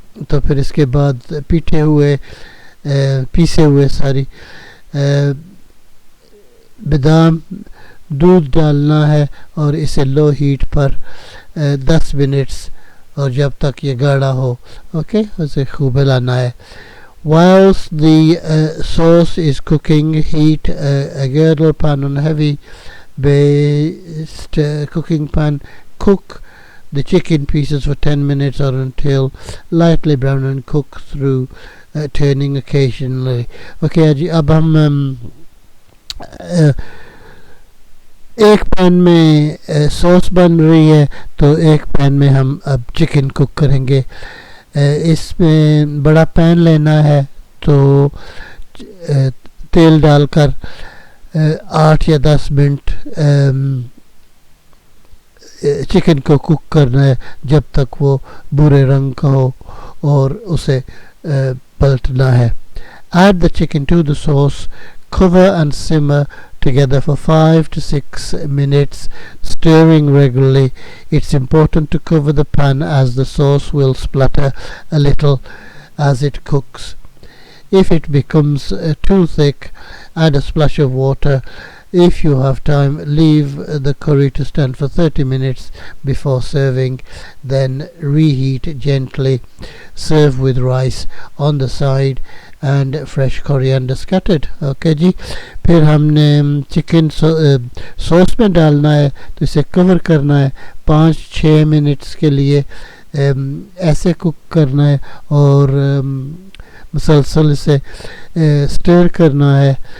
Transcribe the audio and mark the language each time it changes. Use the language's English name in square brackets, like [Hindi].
[Hindi] तो फिर इसके बाद पीसे हुए बादाम, दूध डालना है और इसे लो हीट पर 10 मिनट्स और जब तक ये गाढ़ा हो, ओके, उसे खूब हिलाना है। [English] Whilst the sauce is cooking, heat a girdle pan on a heavy based cooking pan. Cook the chicken pieces for 10 minutes or until lightly brown and cook through, turning occasionally. [Hindi] Okay जी, अब हम एक pan में sauce बन रही है तो एक pan में हम अब चिकन कुक करेंगे। इसमें बड़ा पैन लेना है तो तेल डालकर 8 या 10 मिनट चिकन को कुक करना है जब तक वो भूरे रंग का हो और उसे पलटना है। Add the chicken to the sauce, cover and simmer [English] together for 5 to 6 minutes, stirring regularly. It's important to cover the pan as the sauce will splatter a little as it cooks. If it becomes too thick, add a splash of water. If you have time, leave the curry to stand for 30 minutes before serving, then reheat gently. Serve with rice on the side and fresh coriander scattered. [Hindi] Okay जी, फिर हमने chicken sauce में डालना है, तो इसे cover करना है 5-6 minutes के लिए, ऐसे कुक करना है और मुसलसल इसे स्टर करना है.